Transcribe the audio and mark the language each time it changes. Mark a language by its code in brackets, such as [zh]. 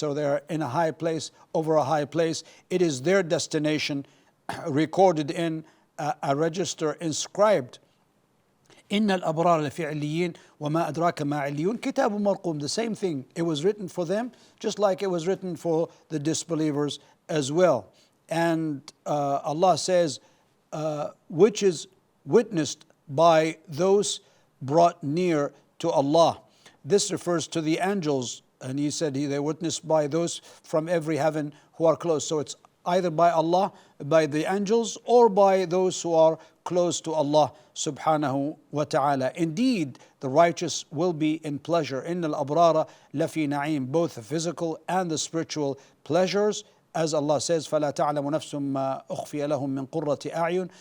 [en] So they're in a high place over a high place. It is their destination recorded in a register inscribed. [ar] إن الأبرار لفي عليين وما أدراك ما عليون كتاب مرقوم. [en] The same thing. It was written for them just like it was written for the disbelievers as well. And Allah says, which is witnessed by those brought near to Allah. This refers to the angels, and He said they're witnessed by those from every heaven who are close. So it's either by Allah, by the angels, or by those who are close to Allah subhanahu wa ta'ala. Indeed, the righteous will be in pleasure. [ar] إن الأبرار لفي نعيم, [en] both the physical and the spiritual pleasures. As Allah says, [ar] فَلَا تَعْلَمُ نَفْسٌ مَا أُخْفِيَ لَهُم مِّن قُرَّةِ أَعْيُنٍ.